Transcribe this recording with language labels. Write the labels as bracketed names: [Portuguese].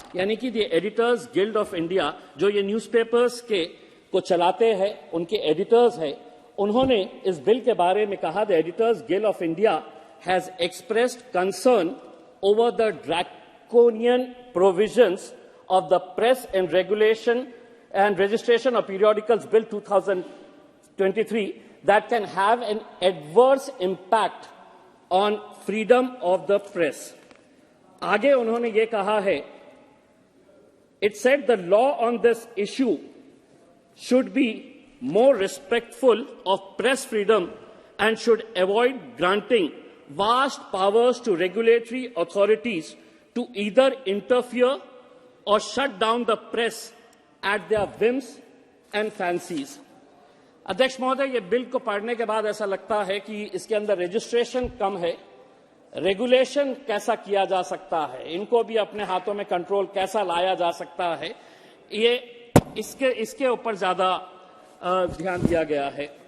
[Hindi] यानी कि [English] the editors guild of India, [Hindi] जो ये न्यूज़पेपर्स के को चलाते हैं, उनके एडिटर्स हैं, उन्होंने इस बिल के बारे में कहा, [English] The editors guild of India has expressed concern over the draconian provisions of the Press and Regulation and Registration of Periodicals Bill 2023 that can have an adverse impact on freedom of the press. [Hindi] आगे उन्होंने ये कहा है, [English] it said the law on this issue should be more respectful of press freedom and should avoid granting vast powers to regulatory authorities to either interfere or shut down the press at their whims and fancies. [Hindi] अध्यक्ष महोदय, ये bill को पढ़ने के बाद ऐसा लगता है कि इसके अंदर रजिस्ट्रेशन कम है, रेगुलेशन कैसा किया जा सकता है, इनको भी अपने हाथों में कंट्रोल कैसा लाया जा सकता है, ये इसके ऊपर ज्यादा ध्यान दिया गया है।